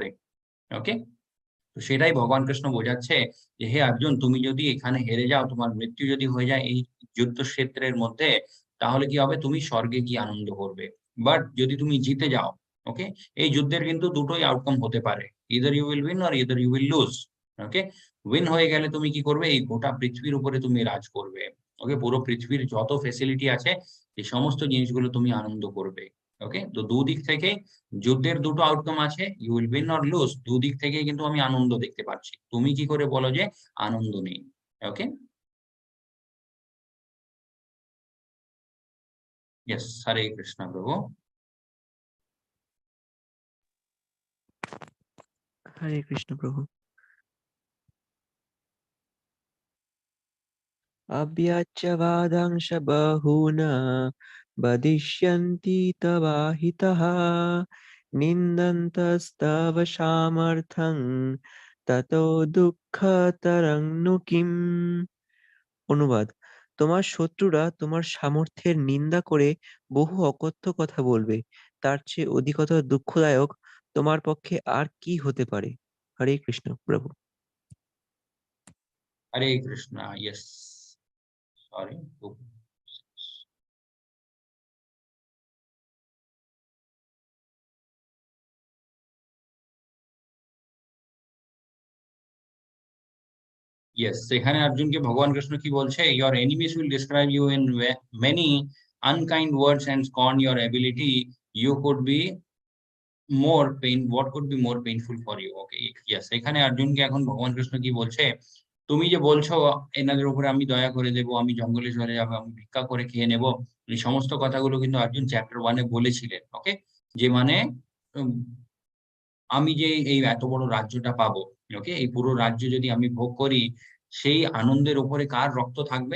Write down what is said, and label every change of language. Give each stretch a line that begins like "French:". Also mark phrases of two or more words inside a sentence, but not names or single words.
Bangla: ওকে, তো সেটাই ভগবান কৃষ্ণ বোঝাচ্ছে যে হে অর্জুন, তুমি যদি এখানে হেরে যাও, তোমার মৃত্যু যদি হয়ে যায় এই যুদ্ধক্ষেত্রের মধ্যে, তাহলে কি হবে? তুমি স্বর্গে গিয়ে আনন্দ করবে। বাট যদি তুমি জিতে যাও, ওকে, এই যুদ্ধের কিন্তু দুটোই আউটকাম হতে পারে।
English: Either you will win or either you will lose.
Bangla: ওকে, উইন হয়ে গেলে তুমি কি করবে? এই গোটা পৃথিবীর উপরে তুমি রাজ করবে। ওকে, পুরো পৃথিবীর যত ফেসিলিটি আছে, এই সমস্ত জিনিসগুলো তুমি আনন্দ করবে। ওকে, তো দুদিক থেকে যুদ্ধের দুটো আউটকাম আছে,
English: you will win or lose.
Bangla: দুদিক থেকেই কিন্তু আমি আনন্দ দেখতে পাচ্ছি। তুমি কি করে বলো যে আনন্দ নেই?
English: okay, yes,
Bangla: হরে কৃষ্ণ প্রভু। হরে কৃষ্ণ প্রভু।
Sanskrit: अव्याच्यवादांश बहून् वदिष्यन्ति तवाहितः निन्दन्तस्तव सामर्थ्यं ततो দুঃখতরং নু কিম।
Bangla: অনুবাদ: তোমার শত্রুরা তোমার সামর্থ্যের নিন্দা করে বহু অকথ্য কথা বলবে, তার চেয়ে অধিকতর দুঃখদায়ক তোমার পক্ষে আর কি হতে পারে। হরে কৃষ্ণ প্রভু। হরে কৃষ্ণ।
English: yes, sorry.
Bangla: ইয়েস, এখানে অর্জুনকে ভগবান কৃষ্ণ কি বলছে?
English: Your enemies will describe you in many unkind words and scorn your ability. You could be more pain, what could be more painful for you? okay, yes,
Bangla: এখানে অর্জুনকে এখন ভগবান কৃষ্ণ কি বলছে? তুমি যে বলছো এনাদের উপরে আমি দয়া করে দেবো, আমি জঙ্গলে চলে যাবো, আমি ভিক্ষা করে খেয়ে নেবো, এই সমস্ত কথাগুলো কিন্তু অর্জুন চ্যাপ্টার 1-এ বলেছিলেন। ওকে, যে মানে উম, আমি যে এই এত বড় রাজ্যটা পাবো, ওকে, এই পুরো রাজ্য যদি আমি ভোগ করি, সেই আনন্দের উপরে কার রক্ত থাকবে?